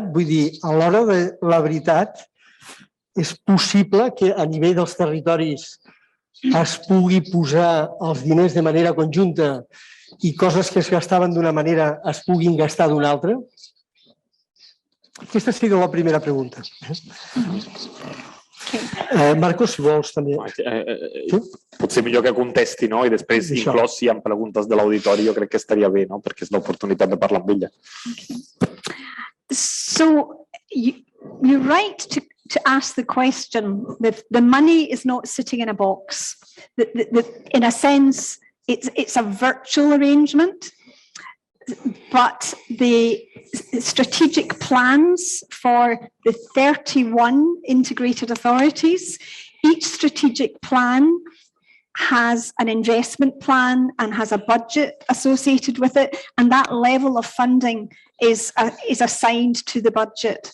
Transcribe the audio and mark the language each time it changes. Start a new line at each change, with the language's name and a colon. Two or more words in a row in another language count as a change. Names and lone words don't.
Catalan: Vull dir, a l'hora de la veritat, és possible que a nivell dels territoris es pugui posar els diners de manera conjunta i coses que es gastaven d'una manera es puguin gastar d'una altra? Aquesta seria la primera pregunta. Marcos, si vols també. Potser millor que contesti, i després, inclòs si hi ha preguntes de l'auditori, jo crec que estaria bé, perquè és l'oportunitat de parlar amb ella.
English: So, you're right to ask the question. The money is not sitting in a box. In a sense, it's a virtual arrangement, but the strategic plans for the 31 integrated authorities, each strategic plan has an investment plan and has a budget associated with it, and that level of funding is assigned to the budget.